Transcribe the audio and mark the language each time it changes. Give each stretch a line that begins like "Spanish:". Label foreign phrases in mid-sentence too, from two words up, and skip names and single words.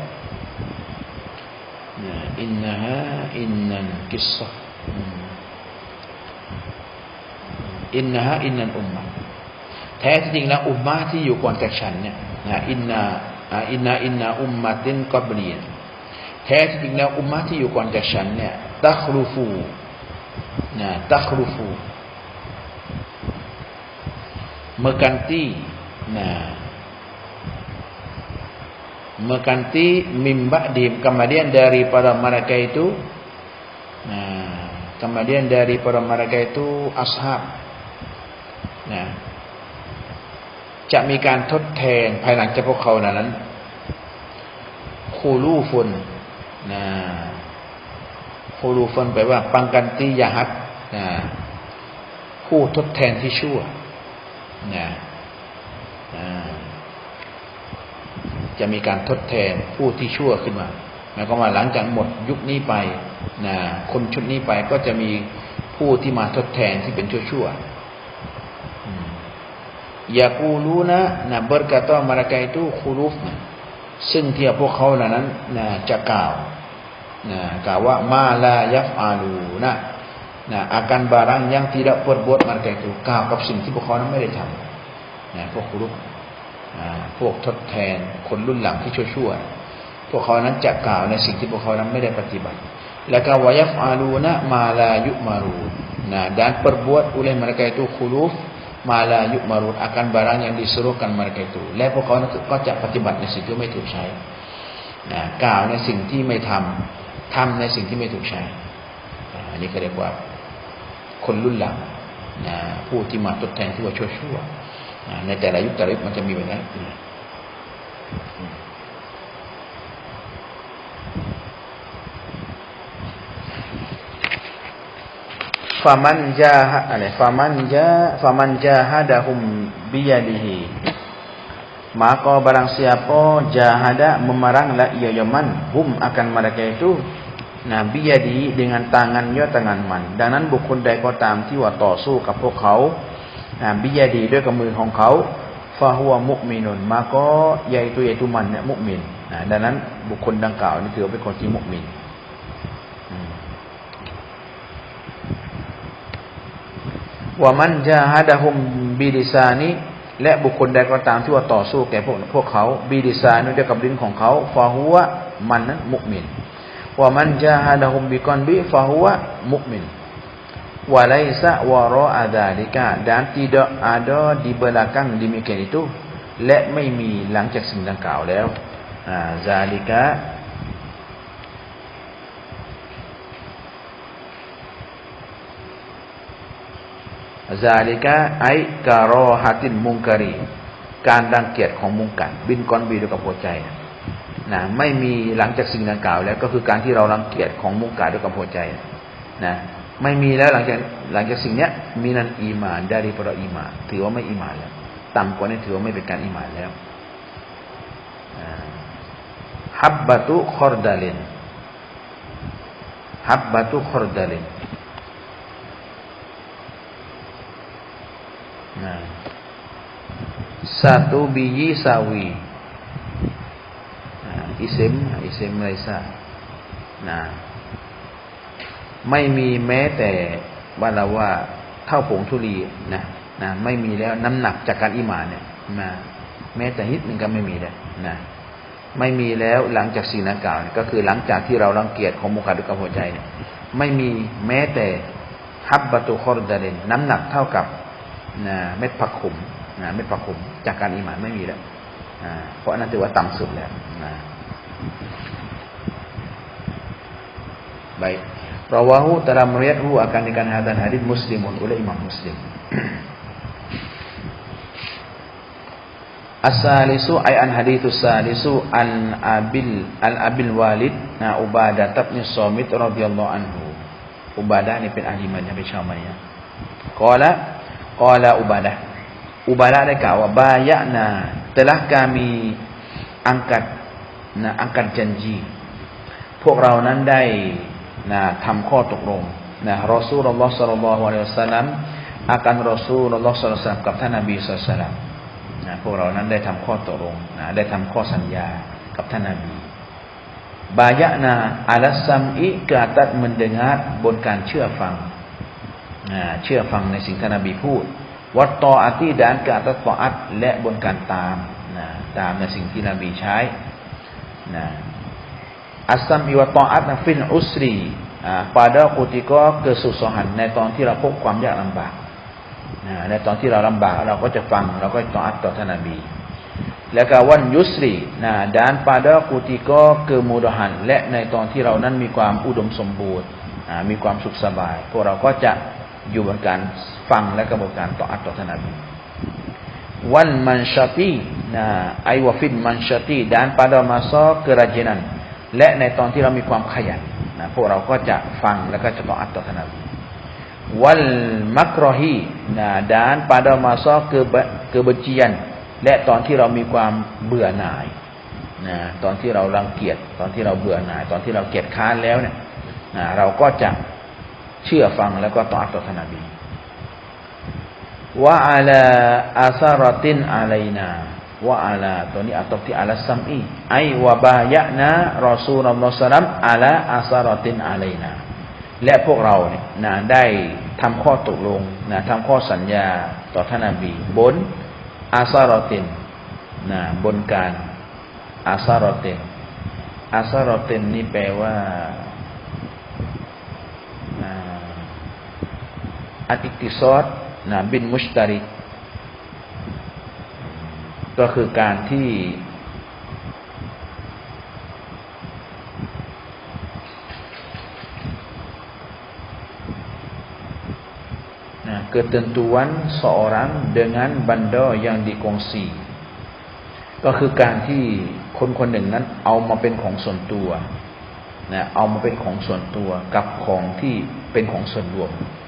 Arabic: إن القصة إن الأمة
Thai: แท้ที่จริงแล้วอุมมะที่อยู่ก่อนจากฉันเนี่ย
Arabic: إن أمة قبلي
Thai: แท้จริงแล้วอุมมะที่อยู่ก่อนจากฉันเนี่ยตัครุฟู
Malay: mengganti
Arabic: من بعدهم
Malay: kemudian daripada mereka itu ashab
Thai: จะมีการทดแทนภายหลังจากพวกเขานั้น
Arabic: خلوف خلوف
Thai: แปลว่า
Malay: pengganti jahat
Thai: ผู้ทดแทนที่ชั่วจะมีการทดแทนผู้ที่ชั่วขึ้นมาหมายความว่าหลังจากหมดยุคนี้ไปคนชุดนี้ไปก็จะมีผู้ที่มาทดแทนที่เป็นชั่ว ๆยากูลูนะ
Malay: berkata mereka itu khuluf
Thai: ซึ่งที่พวกเขาเหล่านั้นจะกล่าวว่า
Arabic: ما لا يفعلون
Malay: akan barang yang tidak berbuat mereka itu
Thai: กล่าวกับ สิ่งที่พวกเขานั้นไม่ได้ทำพวกครุพวกทดแทนคนรุ่นหลังที่ชั่วๆพวกเขานั้นจะกล่าวในสิ่งที่ พวกเขานั้นไม่ได้ปฏิบัติแล้วก็
Arabic: ويفعلون ما لا يؤمرون
Malay: dan berbuat oleh mereka itu khuluf
Arabic: ما لا يؤمرون
Malay: akan barang yang disuruhkan mereka itu
Thai: และพวกเขาก็จะปฏิบัติในสิ่งที่ไม่ถูกใช้กล่าวในสิ่งที่ไม่ทำในสิ่งที่ไม่ถูกใช้อันนี้ก็เรียกว่าคนรุ่นหลังผู้ที่มาทดแทนที่ว่าชั่วๆในแต่ละยุคแต่ละยุคมันจะมีแบบนั้น
Arabic: فمن جاهدهم بيده
Malay: maka barang siapa jahada memeranglah ia yaman hum akan mereka itu biyadihi dengan tangannya tangan man
Thai: ดังนั้นบุคคลใดก็ตามที่ว่าต่อสู้กับพวกเขาบิยาดีด้วยกับมือของเขา
Arabic: فهو مؤمن
Malay: maka yaitu
Thai: มันเนี่ยมุมินดังนั้นบุคคลดังกล่าวนี่ถือเป็นคนที่มุมิน
Arabic: ومن جاهدهم بلسانه
Thai: และบุคคลใดก็ตามที่ว่าต่อสู้แก่พวกเขาบิลิซานิด้วยกับลิ้นของเขาฟาฮัวมันนั้นมุมิน
Arabic: ومن جاهدهم بقلبه فهو مؤمن وليس وراء ذلك
Malay: dan tidak ada di belakang demikian itu
Thai: และไม่มีหลังจากสิ่งดังกล่าวแล้ว zalika
Arabic: أي كراهة المنكر
Thai: การรังเกียจของมุงกัร
Arabic: بالقلب
Thai: ด้วยกับหัวใจไม่มีหลังจากสิ่งดังกล่าวแล้วก็คือการที่เรารังเกียจของมุงกัรด้วยกับหัวใจไม่มีแล้วหลังจากสิ่งเนี้ย
Arabic: من الإيمان
Thai: daripadaอีหม่านถือว่าไม่อีหม่านแล้วต่ำกว่านี้ถือว่าไม่เป็นการอีหม่านแล้ว
Arabic: حبة خردل حبة خردل
Malay: satu biji sawi isim laisa
Thai: ไม่มีแม้แต่ว่าเรา ว่าเท่าผงธุลีนะไม่มีแล้วน้ำหนักจากการอีหม่านเนี่ยแม้แต่นิดนึงก็ไม่มีแล้วนะไม่มีแล้วหลังจากสิ่งดังกล่าวเนี่ยก็คือหลังจากที่เรารังเกียจของมุขดุกับหัวใจเนี่ยไม่มีแม้แต่
Arabic: حبة خردل
Thai: น้ำหนักเท่ากับเม็ดผักขมเม็ดผักขมจากการอีหม่านไม่มีแล้วเพราะนั้นถือว่าต่ำสุดแล้ว
Malay: baik rawahu telah meriwayatkan akan dengan hadis Muslimun oleh Imam Muslim
Arabic: الثالث أي أن الحديث الثالث عن أبي الوليد
Malay: Ubadah bin Samit
Arabic: رضي الله عنه
Malay: Ubadah ni เป็น ahli madhab Syafi'iyah
Arabic: قال عبادة
Thai: ได้กล่าวว่าบายะนา
Malay: telah kami angkat janji
Thai: พวกเรานั้นได้ทำข้อตกลง
Arabic: رسول الله صل الله عليه وسلم
Malay: akan Rasulullah sallallahu alaihi wasallam
Thai: กับท่านนบีศ็อลลัลลอฮุอะลัยฮิวะซัลลัมพวกเรานั้นได้ทำข้อตกลงได้ทำข้อสัญญากับท่านนบี
Arabic: بايعنا على السمع
Thai: mendengar บนการเชื่อฟังในสิ่งที่ท่านนบีพูดวัตตออาติ
Malay: dan ke atas taat
Thai: และบนการตามในสิ่งที่นบีใช้
Arabic: السمع والطاعة في العسر
Malay: pada ketika kesusahan
Thai: ในตอนที่เราพบความยากลำบากในตอนที่เราลำบากเราก็จะฟังเราก็ตออัตต่อท่านนบีแล้วก็วันยุสรี dan
Malay: pada ketika kemudahan
Thai: และในตอนที่เรานั้นมีความอุดมสมบูรณ์มีความสุขสบายพวกเราก็จะอยู่บนการ ฟังและก็บนการตออัตต่อท่านนบี
Arabic: والمنشط أي وفي المنشط
Malay: dan pada masa kerajinan
Thai: และในตอนที่เรามีความขยันพวกเราก็จะฟังแล้วก็จะตออัตต่อท่านนบีวัลมักรอฮี
Malay: dan pada masa kebencian
Thai: และตอนที่เรามีความเบื่อหน่ายตอนที่เรารังเกียจตอนที่เราเบื่อหน่ายตอนที่เราเกียจค้านแล้วเนี่ยเราก็จะเชื่อฟังแล้วก็ตออัตต่อท่านนบี
Arabic: وعلى أثرة علينا وعلى
Thai: ตัวนี้อัตที่
Arabic: على السمع أي وبايعنا رسول الله سلم على أثرة علينا
Thai: และพวกเราเนี่ยได้ทำข้อตกลงทำข้อสัญญาต่อท่านนบีบนอาซารตินบนการอาซารตินนี่แปลว่า
Arabic: الاستبداد بالمشترك
Thai: ก็คือการที่
Malay: ketentuan seorang dengan benda yang dikongsi
Thai: ก็คือการที่คนคนหนึ่งนั้นเอามาเป็นของส่วนตัวเอามาเป็นของส่วนตัวกับของที่เป็นของส่วนรวม